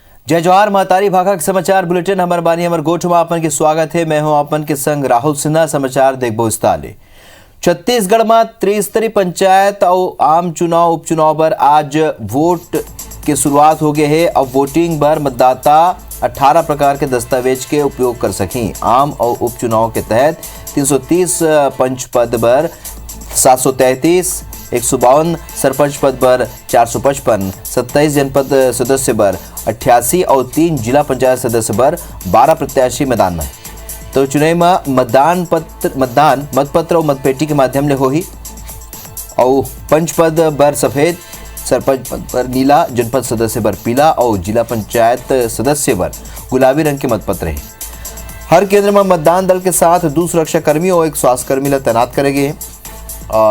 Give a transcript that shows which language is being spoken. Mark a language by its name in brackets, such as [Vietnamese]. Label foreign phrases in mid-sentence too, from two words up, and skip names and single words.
[Chhattisgarhi] जय जवाहर महतारी भाखा के समाचार बुलेटिन हमर बानी हमर गोठ में आपन के स्वागत है। मैं हूं आपन के संग राहुल सिन्हा। समाचार देखबो विस्तार। छत्तीसगढ़ में त्रिस्तरीय पंचायत और आम चुनाव उपचुनाव पर आज वोट की शुरुआत हो गई है। अब वोटिंग पर मतदाता 18 प्रकार के दस्तावेज के उपयोग कर सकें। आम और उपचुनाव के तहत 330 पंच पद पर 733, 152 सरपंच पद पर 455, 27 जनपद सदस्य पर 88 और 3 जिला पंचायत सदस्य पर 12 प्रत्याशी मैदान में। तो चुनाव में मतदान मतपत्र और मतपेटी के माध्यम से होही। और पंच पद पर सफेद, सरपंच पद पर नीला, जनपद सदस्य पर पीला और जिला पंचायत सदस्य पर गुलाबी रंग के मतपत्र है। हर केंद्र में मतदान दल के साथ 2 सुरक्षा कर्मी और 1 स्वास्थ्य कर्मी तैनात करे गए हैं।